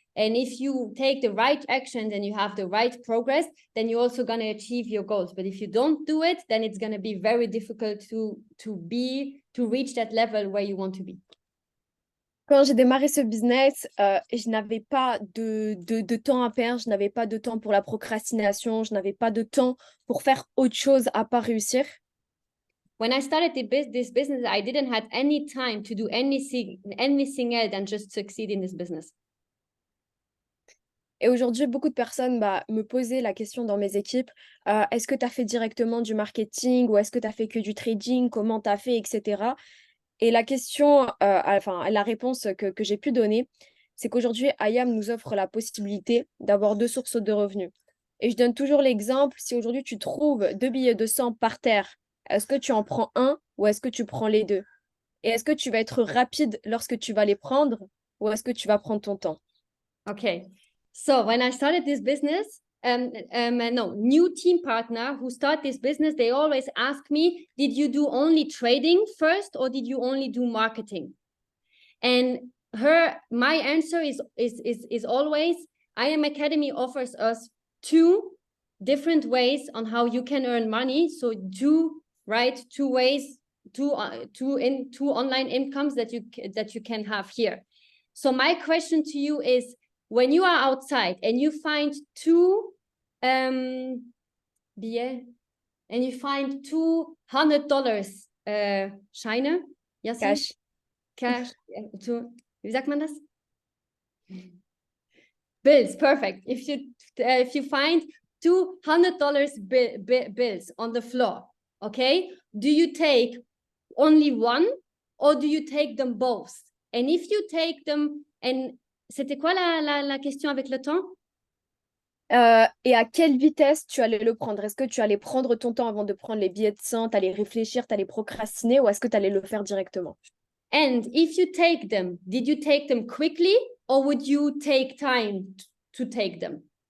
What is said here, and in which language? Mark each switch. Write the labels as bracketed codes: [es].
[en] And if you take the right actions and you have the right progress, then you're also going to achieve your goals. But if you don't do it, then it's going to be very difficult to reach that level where you want to be. [fr] Quand j'ai démarré ce business, je n'avais pas de temps à perdre, je n'avais pas de temps pour la procrastination, je n'avais pas de temps pour faire autre chose à part réussir. [en] When I started this business, I didn't have any time to do anything else than just succeed in this business. [fr] Et aujourd'hui, beaucoup de personnes me posaient la question dans mes équipes, est-ce que tu as fait directement du marketing ou est-ce que tu as fait que du trading, comment tu as fait, etc. Et la question, la réponse que j'ai pu donner, c'est qu'aujourd'hui, IAM nous offre la possibilité d'avoir 2 sources de revenus. Et je donne toujours l'exemple, si aujourd'hui tu trouves 2 billets de 100 par terre, est-ce que tu en prends un ou est-ce que tu prends les 2? Et est-ce que tu vas être rapide lorsque tu vas les prendre ou est-ce que tu vas prendre ton temps? [en] Okay. So when I started this business, new team partner who start this business, they always ask me, did you do only trading first or did you only do marketing? And my answer is always, IM Academy offers us two different ways on how you can earn money. So two ways, two online incomes that you can have here. So my question to you is, when you are outside and you find two billets and you find $200 Scheine, Cash. [de] Wie sagt man das? [en] Bills, perfect. If you find $200 bills on the floor, okay, do you take only one or do you take them both? And if you take them, and [fr] c'était quoi la question avec le temps? Et à quelle vitesse tu allais le prendre? Est-ce que tu allais prendre ton temps avant de prendre les billets de 100, t'allais réfléchir, t'allais procrastiner, ou est-ce que tu allais le faire directement? [en] And if you take them, did you take them quickly or would you take time to take them?